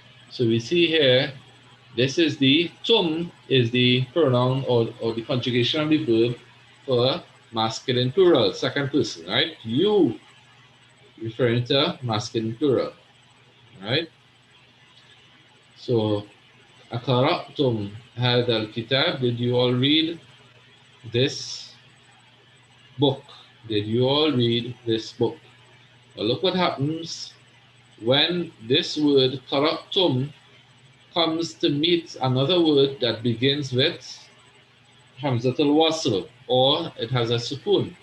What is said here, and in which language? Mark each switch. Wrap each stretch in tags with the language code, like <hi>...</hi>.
<en>So we see here, this is the tum is the pronoun or the conjugation of the verb for masculine plural, second person, right? You referring to masculine plural, right? So</en> <ar>أقرأتم هذا الكتاب.</ar> <en>Did you all read this book? Did you all read this book? Well, look what happens when this word قرأتم comes to meet another word that begins with hamzatul wasl, or it has a sukun.</en>